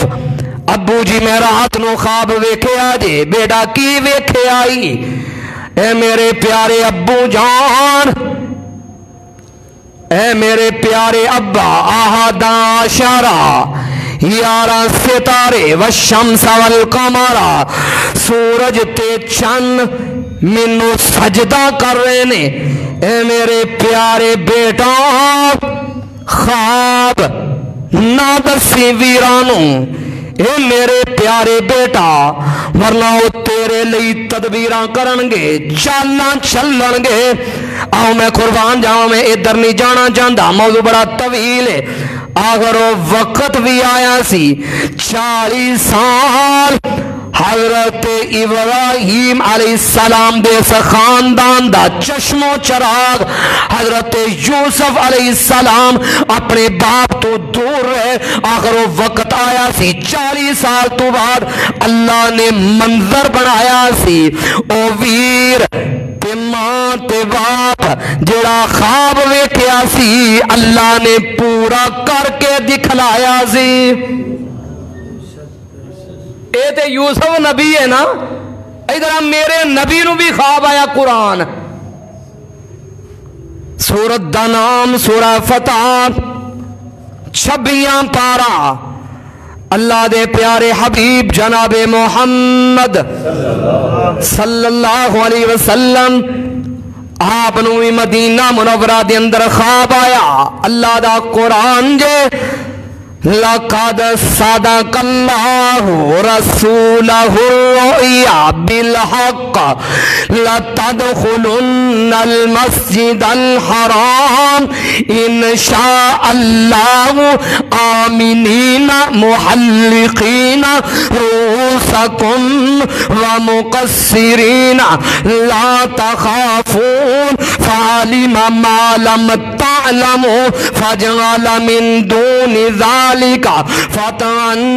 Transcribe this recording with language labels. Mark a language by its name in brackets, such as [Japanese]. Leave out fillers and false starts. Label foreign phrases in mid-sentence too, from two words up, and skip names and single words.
[Punjabi] ابو جی میں رات نو خواب ویکھے آجے. بیٹا کی ویکھے آئی؟ اے میرے پیارے ابو جان، اے میرے پیارے ابا 11 ستارے [Arabic] والشمس والقمر، [Punjabi] سورج تے چند مینوں سجدہ کر رہے نے. اے میرے پیارے بیٹا خواب نہ دسی ویرانوں. اے میرے پیارے بیٹا ورنہ وہ تیرے لئی تدبیراں کرنگے، چالاں چلنگے. [Urdu] آؤ میں قربان جاؤں، میں ادھر نہیں جانا چاہتا، موضوع بڑا طویل ہے. [Punjabi] آخر وہ وقت بھی آیا سی 40 سال حضرت ابراہیم [Arabic] علیہ السلام [Punjabi] دے خاندان دا چشم و چراغ حضرت یوسف [Arabic] علیہ السلام [Punjabi] اپنے باپ تو دور رہے. آخر وہ وقت آیا سی 40 سال تو بعد اللہ نے منظر بنایا سی. او ویر تے ماں تے باپ جڑا خواب ویکھیا سی اللہ نے پورا کر کے دکھلایا سی. اے تے یوسف نبی ہے نا. ادھر میرے نبی نو بھی خواب آیا. قرآن سورت دا نام سورہ فتح 26 پارا. اللہ دے پیارے حبیب جناب محمد [Arabic] صلی اللہ علیہ وسلم [Punjabi] آپ نوی مدینہ منورہ دے اندر خواب آیا. اللہ دا قرآن جے [Arabic] لقد صدق الله رسوله الرؤيا بالحق لتدخلن المسجد الحرام إن شاء الله آمنين محلقين رؤوسكم ومقصرين لا تخافون فعلم ما لم تعلموا فجعل من دون ذلك فتحا